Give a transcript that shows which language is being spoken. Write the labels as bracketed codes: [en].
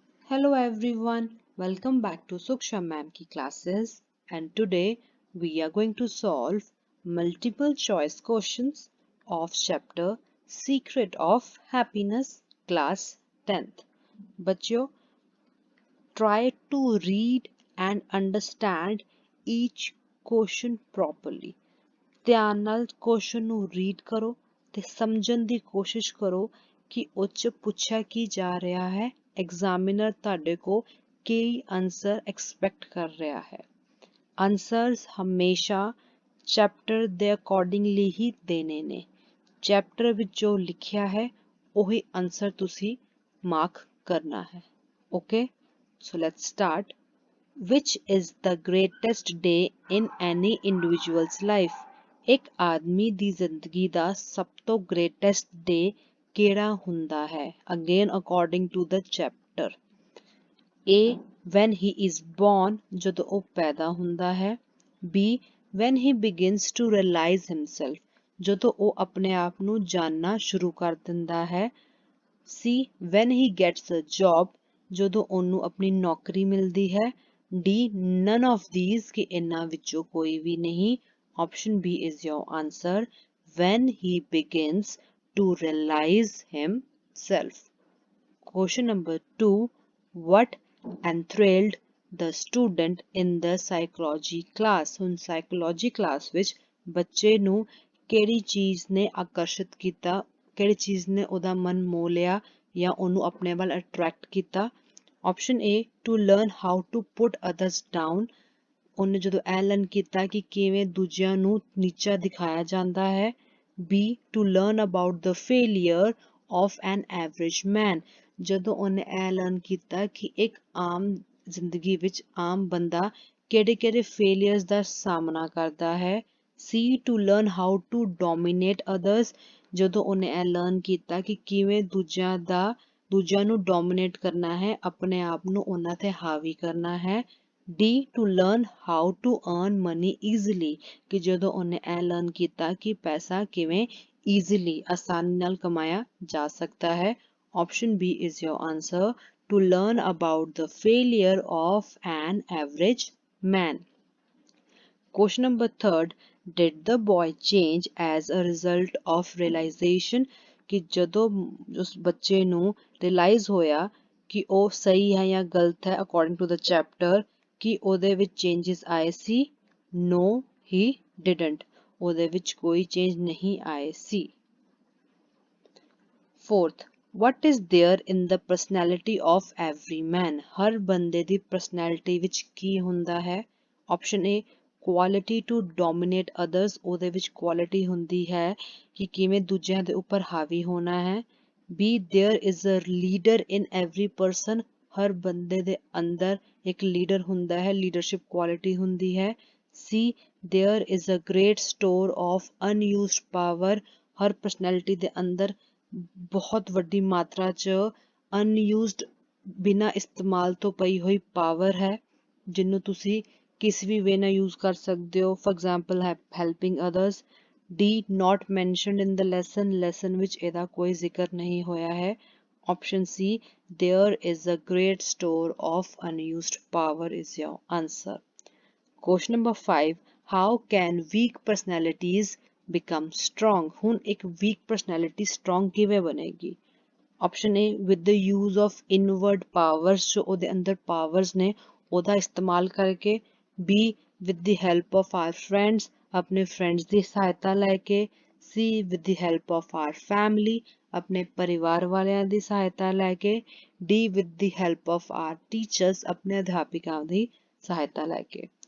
[en] Hello everyone, welcome back to Suksha ma'am ki classes, and today we are going to solve multiple choice questions of chapter Secret of Happiness class 10th. बच्चों, try to read and understand each question properly. [pa] ਧਿਆਨ ਨਾਲ question ਨੂੰ read ਕਰੋ ਤੇ ਸਮਝਣ ਦੀ ਕੋਸ਼ਿਸ਼ ਕਰੋ ਕਿ ਉਹ 'ਚ ਪੁੱਛਿਆ ਕੀ ਜਾ ਰਿਹਾ ਹੈ। ਐਗਜ਼ਾਮੀਨਰ ਤੁਹਾਡੇ ਕੋ ਕੀ ਆਨਸਰ ਐਕਸਪੈਕਟ ਕਰ ਰਿਹਾ ਹੈ। ਆਨਸਰਸ ਹਮੇਸ਼ਾ ਚੈਪਟਰ ਦੇ ਅਕੋਰਡਿੰਗਲੀ ਹੀ ਦੇਣੇ ਨੇ। ਚੈਪਟਰ ਵਿੱਚ ਜੋ ਲਿਖਿਆ ਹੈ ਉਹੀ ਆਨਸਰ ਤੁਸੀਂ ਮਾਰਕ ਕਰਨਾ ਹੈ। [en] Okay, so let's start. Which is the greatest day in any individual's life? [pa] ਇੱਕ ਆਦਮੀ ਦੀ ਜ਼ਿੰਦਗੀ ਦਾ ਸਭ ਤੋਂ [en] greatest day [pa] ਕਿਹੜਾ ਹੁੰਦਾ ਹੈ? [en] Again according to the chapter. A. When he is born, [pa] ਜਦੋਂ ਉਹ ਪੈਦਾ ਹੁੰਦਾ ਹੈ। B. [en] When he begins to realize himself, [pa] ਜਦੋਂ ਉਹ ਆਪਣੇ ਆਪ ਨੂੰ ਜਾਣਨਾ ਸ਼ੁਰੂ ਕਰ ਦਿੰਦਾ ਹੈ। C. [en] When he gets a job, [pa] ਜਦੋਂ ਉਹਨੂੰ ਆਪਣੀ ਨੌਕਰੀ ਮਿਲਦੀ ਹੈ। D. [en] None of these, [pa] ਕਿ ਇਹਨਾਂ ਵਿੱਚੋਂ ਕੋਈ ਵੀ ਨਹੀਂ। [en] Option B is your answer. When he begins to realize himself. Question number 2. What enthralled the student in the psychology class? [pa] ਹੁਣ psychology class ਵਿੱਚ ਬੱਚੇ ਨੂੰ ਕਿਹੜੀ ਚੀਜ਼ ਨੇ ਆਕਰਸ਼ਿਤ ਕੀਤਾ, ਕਿਹੜੀ ਚੀਜ਼ ਨੇ ਉਹਦਾ ਮਨ ਮੋਹ ਲਿਆ ਜਾਂ ਉਹਨੂੰ ਆਪਣੇ ਵੱਲ ਅਟਰੈਕਟ ਕੀਤਾ। [en] Option A, to learn how to put others down. [pa] ਉਹਨੇ ਜਦੋਂ ਇਹ ਲਰਨ ਕੀਤਾ ਕਿ ਕਿਵੇਂ ਦੂਜਿਆਂ ਨੂੰ ਨੀਚਾ ਦਿਖਾਇਆ ਜਾਂਦਾ ਹੈ। [en] B, to learn about the failure of an average man. [pa] ਜਦੋਂ ਉਹਨੇ ਇਹ ਲਰਨ ਕੀਤਾ ਕਿ ਇੱਕ ਆਮ ਜ਼ਿੰਦਗੀ ਵਿੱਚ ਆਮ ਬੰਦਾ ਕਿਹੜੇ-ਕਿਹੜੇ ਫੇਲੀਅਰਸ ਦਾ ਸਾਹਮਣਾ ਕਰਦਾ ਹੈ। [en] C, to learn how to dominate others. [pa] ਜਦੋਂ ਉਹਨੇ ਇਹ ਲਰਨ ਕੀਤਾ ਕਿ ਕਿਵੇਂ ਦੂਜਿਆਂ ਨੂੰ ਡੋਮੀਨੇਟ ਕਰਨਾ ਹੈ, ਆਪਣੇ ਆਪ ਨੂੰ ਉਹਨਾਂ ਤੇ ਹਾਵੀ ਕਰਨਾ ਹੈ। [en] D, to learn how to earn money easily. [pa] ਕਿ ਜਦੋਂ ਉਹਨੇ ਇਹ ਲਰਨ ਕੀਤਾ ਕਿ ਪੈਸਾ ਕਿਵੇਂ ਈਜ਼ੀਲੀ ਆਸਾਨੀ ਨਾਲ ਕਮਾਇਆ ਜਾ ਸਕਦਾ ਹੈ। [en] Option B is your answer. To learn about the failure of an average man. Question number 3. Did the boy change as a result of realization? [pa] ਕਿ ਜਦੋਂ ਉਸ ਬੱਚੇ ਨੂੰ ਰਿਅਲਾਈਜ਼ ਹੋਇਆ ਕਿ ਉਹ ਸਹੀ ਹੈ ਜਾਂ ਗਲਤ ਹੈ [en] according to the chapter, [pa] ਕਿ ਉਹਦੇ ਵਿੱਚ ਚੇਂਜਸ ਆਏ ਸੀ? [en] No, he didn't. [pa] ਉਹਦੇ ਵਿੱਚ ਕੋਈ ਚੇਂਜ ਨਹੀਂ ਆਏ ਸੀ। [en] Fourth, what is there in the personality of every man? [pa] ਹਰ ਬੰਦੇ ਦੀ ਪਰਸਨੈਲਿਟੀ ਵਿੱਚ ਕੀ ਹੁੰਦਾ ਹੈ? [en] Option A, quality to dominate others. [pa] ਉਹਦੇ ਵਿੱਚ ਕੁਆਲਿਟੀ ਹੁੰਦੀ ਹੈ ਕਿ ਕਿਵੇਂ ਦੂਜਿਆਂ ਦੇ ਉੱਪਰ ਹਾਵੀ ਹੋਣਾ ਹੈ। [en] B, there is a leader in every person. [pa] ਹਰ ਬੰਦੇ ਦੇ ਅੰਦਰ ਇੱਕ ਲੀਡਰ ਹੁੰਦਾ ਹੈ, ਲੀਡਰਸ਼ਿਪ ਕੁਆਲਿਟੀ ਹੁੰਦੀ ਹੈ। [en] C, there is a great store of unused power. [pa] Har personality ਦੇ ਅੰਦਰ ਬਹੁਤ ਵੱਡੀ ਮਾਤਰਾ 'ਚ ਅਨਯੂਜ਼ਡ ਬਿਨਾਂ ਇਸਤੇਮਾਲ ਤੋਂ ਪਈ ਹੋਈ ਪਾਵਰ ਹੈ, ਜਿਹਨੂੰ ਤੁਸੀਂ ਕਿਸੇ ਵੀ ਵੇ ਨਾਲ ਯੂਜ਼ ਕਰ ਸਕਦੇ ਹੋ। [en] For example helping others. D, not mentioned in the lesson. [pa] Lesson ਵਿੱਚ ਇਹਦਾ ਕੋਈ ਜ਼ਿਕਰ ਨਹੀਂ ਹੋਇਆ ਹੈ। [en] Option C, there is a great store of unused power is your answer. Question number 5. How can weak personalities become strong? [pa] ਹੁਣ ਇੱਕ weak personality strong ਕਿਵੇਂ ਬਣੇਗੀ? [en] Option A, with the use of inward powers. [pa] ਜੋ ਉਹਦੇ ਅੰਦਰ powers ਨੇ ਉਹਦਾ ਇਸਤੇਮਾਲ ਕਰਕੇ। [en] B, with the help of our friends. [pa] ਆਪਣੇ friends ਦੀ ਸਹਾਇਤਾ ਲੈ ਕੇ। [en] C, with the help of our family. [pa] ਆਪਣੇ ਪਰਿਵਾਰ ਵਾਲਿਆਂ ਦੀ ਸਹਾਇਤਾ ਲੈ ਕੇ। [en] D, with the help of our teachers. [pa] ਆਪਣੇ ਅਧਿਆਪਕਾਂ ਦੀ ਸਹਾਇਤਾ ਲੈ ਕੇ।